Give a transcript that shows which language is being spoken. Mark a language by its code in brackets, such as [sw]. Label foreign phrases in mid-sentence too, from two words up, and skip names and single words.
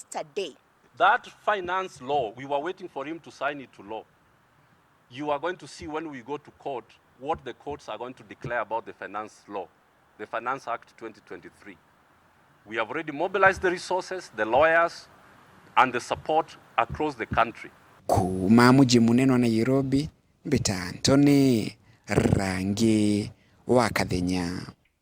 [en] That finance law, we were waiting for him to sign it to law. you are going to see when we go to court what the courts are going to declare about the finance law, the Finance Act 2023. We have already mobilized the resources, the lawyers, and the support across the country. [mer] Kuma mji munene wa Nairobi, Mbita Antony, Rangi wa Kathenya.